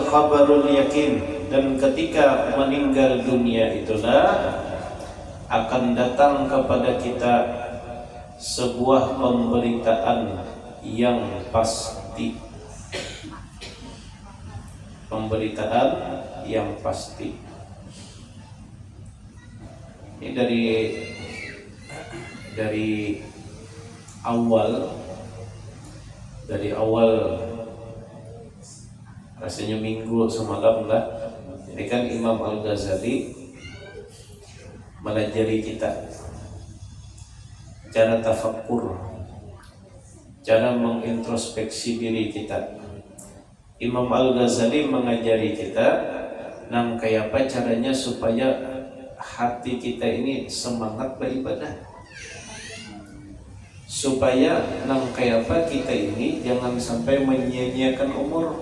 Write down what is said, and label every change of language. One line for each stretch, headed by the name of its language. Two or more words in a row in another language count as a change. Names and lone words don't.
Arabic: خبر اليقين,
Indonesian: dan ketika meninggal dunia itulah akan datang kepada kita sebuah pemberitaan yang pasti. Pemberitaan yang pasti. Ini dari awal rasanya minggu semalam lah. Ini kan Imam Al-Ghazali melajari kita cara tafakkur, cara mengintrospeksi diri kita. Imam Al-Ghazali mengajari kita
Banjar: nang kayak apa
Indonesian: caranya supaya hati kita ini semangat beribadah, supaya
Banjar: nang kayak apa
Indonesian: kita ini jangan sampai menyia-nyiakan umur.